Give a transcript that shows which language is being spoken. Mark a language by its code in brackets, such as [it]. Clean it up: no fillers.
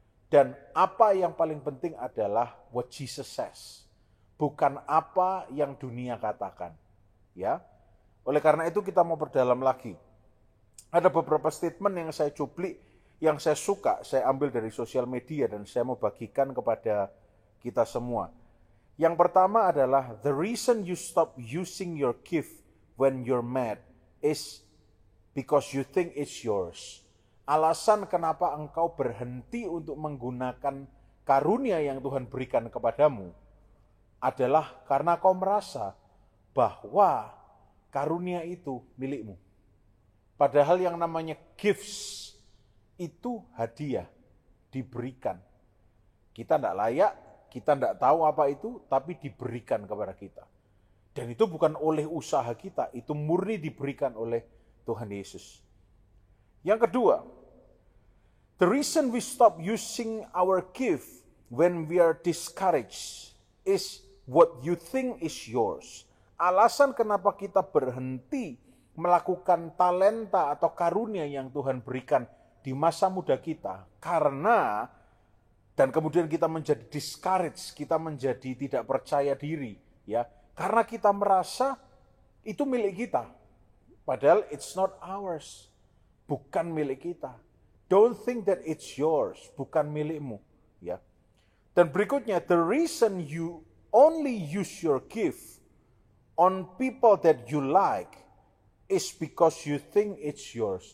[id] Dan apa yang paling penting adalah [en] what Jesus says, [id] bukan apa yang dunia katakan. Ya. Oleh karena itu kita mau berdalam lagi. Ada beberapa statement yang saya cuplik, yang saya suka, saya ambil dari sosial media dan saya mau bagikan kepada kita semua. Yang pertama adalah, [en] the reason you stop using your gift when you're mad is because you think it's yours. [id] Alasan kenapa engkau berhenti untuk menggunakan karunia yang Tuhan berikan kepadamu adalah karena kau merasa bahwa karunia itu milikmu. Padahal yang namanya gifts itu hadiah, diberikan. Kita tidak layak, kita tidak tahu apa itu, tapi diberikan kepada kita. Dan itu bukan oleh usaha kita, itu murni diberikan oleh Tuhan Yesus. Yang kedua, [en] the reason we stop using our gift when we are discouraged is what you think is yours. [id] Alasan kenapa kita berhenti melakukan talenta atau karunia yang Tuhan berikan di masa muda kita, karena dan kemudian kita menjadi discouraged, kita menjadi tidak percaya diri, ya, karena kita merasa itu milik kita, padahal [en] it's not ours, [id] bukan milik kita. [en] Don't think that it's yours, [id] bukan milikmu, ya. Dan berikutnya, [en] the reason you only use your gift on people that you like is because you think it's yours.